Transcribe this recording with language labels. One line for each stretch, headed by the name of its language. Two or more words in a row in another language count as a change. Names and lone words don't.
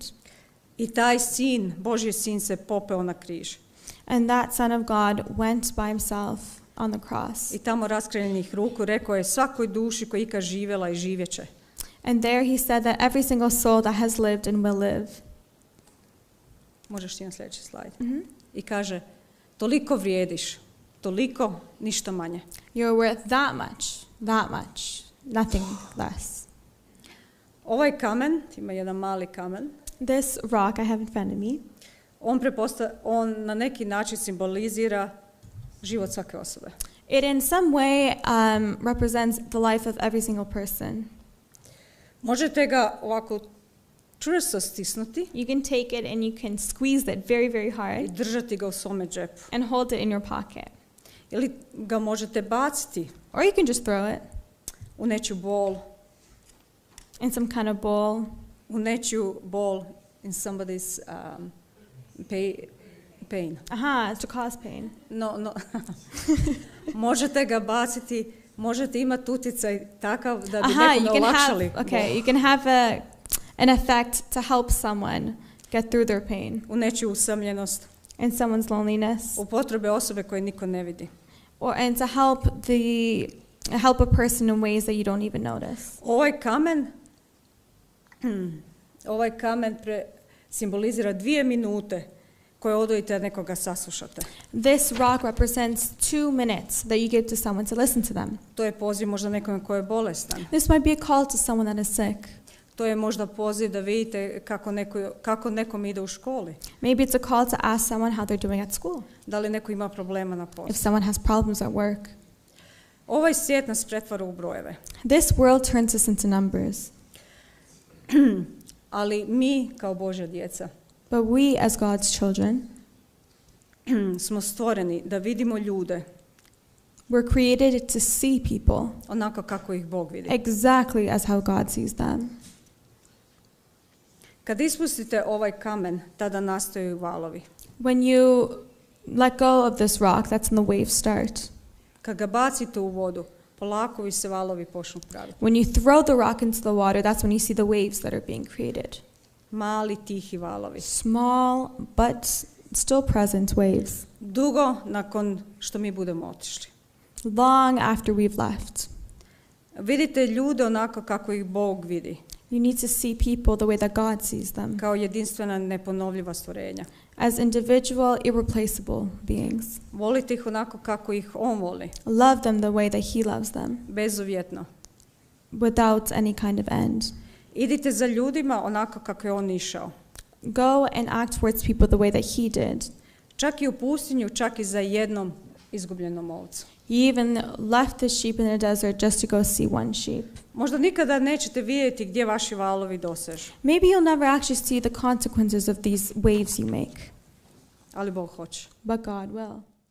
Croatian: I taj sin, Božji sin, se popeo na križ.
English: And that Son of God went by himself on the cross.
Croatian: I tamo raskriženih ruku rekao je svakoj duši koja ikad živjela i živjet će.
English: And there he said that every single soul that has lived and will live.
Croatian: Možeš ti na sljedeći slajd. Mhm. I kaže, toliko vrijediš, toliko, ništa manje.
English: You're worth that much, nothing less.
Croatian: Ovaj kamen, ima jedan mali kamen,
English: This rock I have in front of me,
Croatian: on na neki način simbolizira život svake osobe.
English: it in some way represents the life of every single person.
Croatian: Možete ga ovako čvrsto stisnuti
English: You can take it and you can squeeze it very, very
Croatian: i
English: hard
Croatian: držati ga u svome džepu.
English: and hold it in your pocket.
Croatian: Ili ga možete baciti
English: Or you can just throw it
Croatian: u nečiju bol,
English: in some kind of bowl.
Croatian: u nečiju bol
English: in somebody's pain. Aha, to cause pain. No.
Croatian: Možete ga baciti, možete imati utjecaj takav da bi
English: Aha, you
Croatian: nekome
English: can
Croatian: olakšali
English: have, okay,
Croatian: bol.
English: you can have an effect to help someone get through their pain,
Croatian: U nečiju usamljenost,
English: in someone's loneliness,
Croatian: u potrebe osobe koje niko ne vidi.
English: and to help a person in ways that you don't even notice.
Croatian: Ovaj kamen simbolizira 2 minute koje odvojite da nekoga saslušate.
English: This rock represents 2 minutes that you give to someone to listen to them.
Croatian: To je poziv možda nekome ko je bolestan.
English: This might be a call to someone that is sick.
Croatian: To je možda poziv da vidite kako nekom ide u školi.
English: Maybe it's a call to ask someone how they're doing at school.
Croatian: Da li neko ima problema na
English: If
Croatian: poslu.
English: someone has problems at work.
Croatian: Ovaj svijet nas pretvara u brojeve.
English: This world turns us into numbers.
Croatian: Ali mi kao Božja djeca
English: But we as God's children,
Croatian: smo stvoreni da vidimo ljude
English: we're created to see people
Croatian: onako kako ih Bog vidi.
English: exactly as how God sees them.
Croatian: Kad ispustite ovaj kamen, tada nastaju valovi.
English: When you let go of this rock, that's when the waves start.
Croatian: Kad ga bacite u vodu, polako vi se valovi počnu praviti.
English: When you throw the rock into the water, that's when you see the waves that are being created.
Croatian: Mali, tihi valovi.
English: Small, but still present waves.
Croatian: Dugo nakon što mi budemo otišli.
English: Long after we've left.
Croatian: Vidite ljude onako kako ih Bog vidi.
English: You need to see people the way that God sees them.
Croatian: Kao jedinstvena, neponovljiva stvorenja.
English: As individual, irreplaceable beings.
Croatian: Volite ih onako kako ih On voli.
English: Love them the way that He loves them.
Croatian: Bezuvjetno.
English: Without any kind of end.
Croatian: Idite za ljudima onako kako je On išao.
English: Go and act towards people the way that He did.
Croatian: Čak i u pustinju, čak i za jednom izgubljenom ovcu.
English: He even left the sheep in the desert just to go see one sheep.
Croatian: Možda nikada nećete vidjeti gdje vaši valovi dosežu.
English: Maybe you'll never actually see the consequences of these waves you make.
Croatian: Ali Bog hoće.
English: But God will.